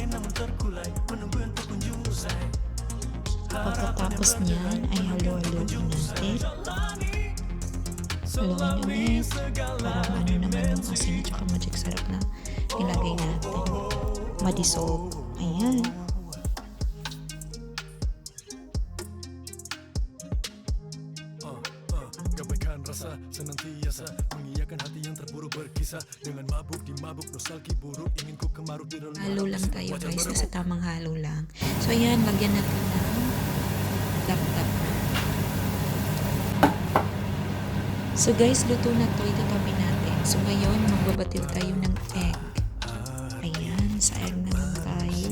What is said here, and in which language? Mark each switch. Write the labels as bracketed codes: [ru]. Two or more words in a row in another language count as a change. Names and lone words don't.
[tl] Pagkatapos niyan ay halo-haloin natin. Haluin ulit para ano naman yung asin at saka magic sarap na nilagay natin. Madissolve. Ayan. [ms] Rasa senantiasa mengiyakan hati yang terburu berkisah dengan mabuk di mabuk nostalgi buruk ingin ku kemaruk di dalam [tl] halo lang tayo guys, nasa tamang halo lang. So ayan, lagyan natin ng tap-tap. [en] So guys, [tl] luto na to, itatabi natin. So ngayon, magbabatil tayo ng egg. Ayan, sa egg naman tayo.